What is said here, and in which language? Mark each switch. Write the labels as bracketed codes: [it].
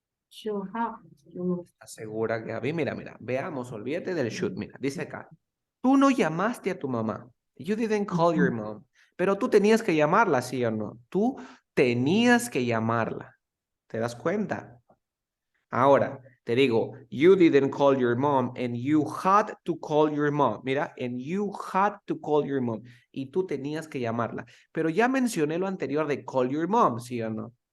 [en] Should have. You [es] ¿Estás segura, Gaby? Mira, veamos, olvídate del should. Mira, dice acá. Tú no llamaste a tu mamá. [en] You didn't call your mom. [es] Pero tú tenías que llamarla, ¿sí o no? Tú tenías que llamarla. ¿Te das cuenta? Ahora, te digo, [en] you didn't call your mom and you had to call your mom. Mira, and you had to call your mom. [es] Y tú tenías que llamarla. Pero ya mencioné lo anterior de call your mom, ¿sí o no?